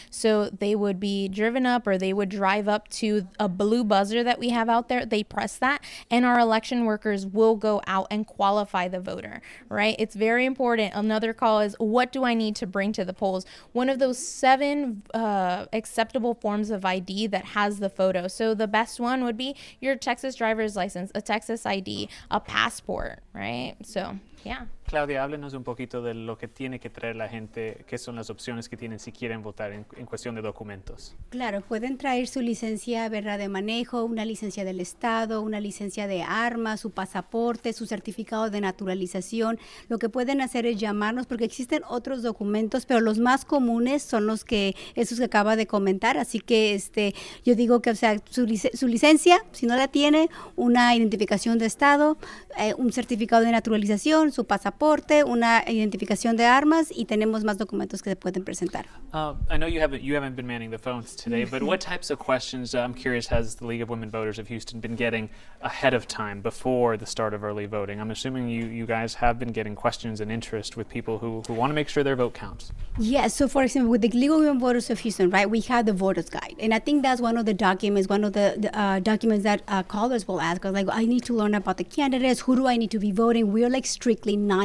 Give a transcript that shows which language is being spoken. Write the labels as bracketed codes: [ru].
[en] So they would be driven up, or they would drive up to a blue buzzer that we have out there, they press that, and our election workers will go out and qualify the voter, right? It's very important. Another call is, what do I need to bring to the polls? One of those 7 acceptable forms of ID that has the photo. So the best one would be your Texas driver's license, a Texas ID, a passport, right? So, yeah. [es] Claudia, háblenos un poquito de lo que tiene que traer la gente, qué son las opciones que tienen si quieren votar en cuestión de documentos. Claro, pueden traer su licencia, ¿verdad?, de manejo, una licencia del estado, una licencia de armas, su pasaporte, su certificado de naturalización. Lo que pueden hacer es llamarnos, porque existen otros documentos, pero los más comunes son esos que acaba de comentar. Así que yo digo que, su licencia, si no la tiene, una identificación de estado, un certificado de naturalización, su pasaporte, una identificación de armas, y tenemos más documentos que se pueden presentar. [en] I know you haven't been manning the phones today, but what types of questions, I'm curious, has the League of Women Voters of Houston been getting ahead of time before the start of early voting? I'm assuming you guys have been getting questions and interest with people who want to make sure their vote counts. Yes, so for example, with the League of Women Voters of Houston, right, we have the Voters Guide, and I think that's one of the documents that callers will ask us, like, I need to learn about the candidates, who do I need to be voting? We're like strictly non